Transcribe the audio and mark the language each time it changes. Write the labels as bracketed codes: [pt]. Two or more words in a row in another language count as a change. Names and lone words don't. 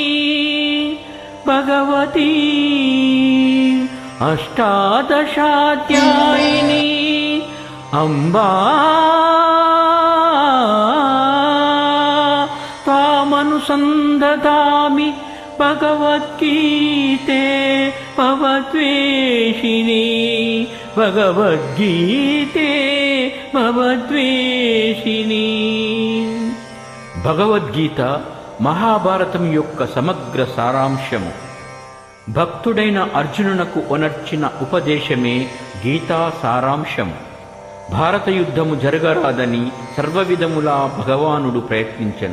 [sa] भगवती अष्टादशाध्यायिनी अम्बा त्वामनुसन्दधामि भगवद्गीते भवद्वेषिणी भगवद्गीते भवद्वेषिणी। [te] భగవద్గీత మహాభారతం యొక్క సమగ్ర సారాంశము. భక్తుడైన అర్జునునకు ఒనర్చిన ఉపదేశమే గీతా సారాంశము. భారత యుద్ధము జరగరాదని సర్వవిధములా భగవానుడు ప్రయత్నించెను.